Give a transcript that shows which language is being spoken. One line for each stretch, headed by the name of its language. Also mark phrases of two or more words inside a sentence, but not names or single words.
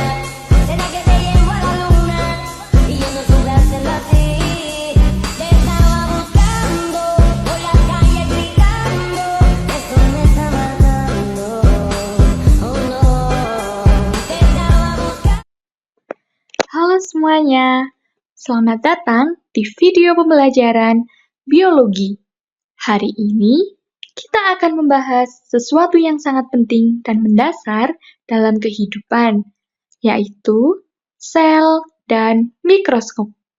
Spanish: Será que te llevo a la luna y yo no supe hacerlo así. Te estaba buscando por la calle gritando. Esto me está matando. Oh no. Te estaba buscando.
Indonesian: Halo semuanya, selamat datang di video pembelajaran biologi. Hari ini kita akan membahas sesuatu yang sangat penting dan mendasar dalam kehidupan, yaitu sel dan mikroskop.